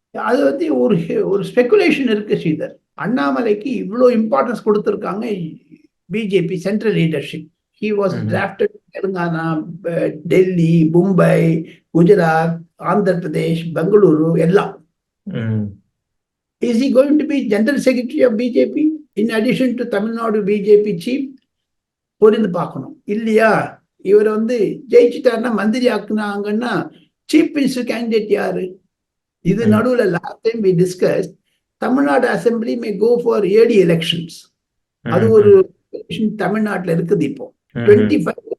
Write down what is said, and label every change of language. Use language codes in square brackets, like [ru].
[ta] அது வந்து ஒரு ஸ்பெகுலேஷன் இருக்கு ஸ்ரீதர். அண்ணாமலைக்கு இவ்வளோ இம்பார்ட்டன்ஸ் கொடுத்துருக்காங்க BJP central leadership. [en] He was drafted Telangana, Delhi, Mumbai, Gujarat, Andhra Pradesh, Bengaluru [ta] எல்லாம். [en] Is he going to be General Secretary of BJP in addition to Tamil Nadu BJP chief? [ta] புரிந்து பார்க்கணும் இல்லையா? இவர் வந்து ஜெயிச்சுட்டாருன்னா மந்திரி ஆக்குனாங்கன்னா சீஃப் மினிஸ்டர் கேண்டிடேட் யாரு? இது நடுவுல [en] Last time we discuss Tamil Nadu assembly may go for ஏடி elections. [ta] அது ஒரு தமிழ்நாட்டில் இருக்குது இப்போ 25.